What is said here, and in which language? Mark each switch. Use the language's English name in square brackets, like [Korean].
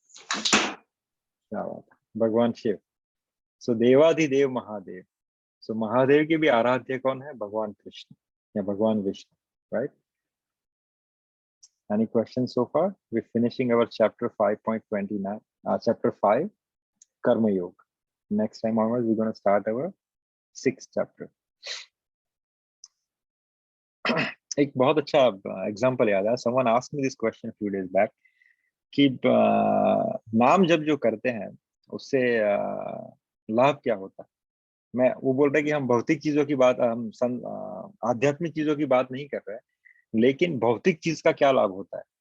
[Hindi] क्या बात है, भगवान शिव। सो देवाधिदेव महादेव। सो महादेव के भी आराध्य कौन है? भगवान कृष्ण या भगवान Vishnu. [English] Right, any question so far? We finishing our chapter 5.29, chapter 5 Karma Yoga. Next time onwards we're going to start our 6th chapter. [Hindi] एक बहुत अच्छा एग्जांपल याद है। [English] someone asked me this question a few days back [Hindi] कि नाम जब जो करते हैं उससे लाभ क्या होता है? वो बोल रहे कि हम भौतिक चीजों की बात, हम आध्यात्मिक चीजों की बात नहीं कर रहे हैं, लेकिन भौतिक चीज का क्या लाभ होता है?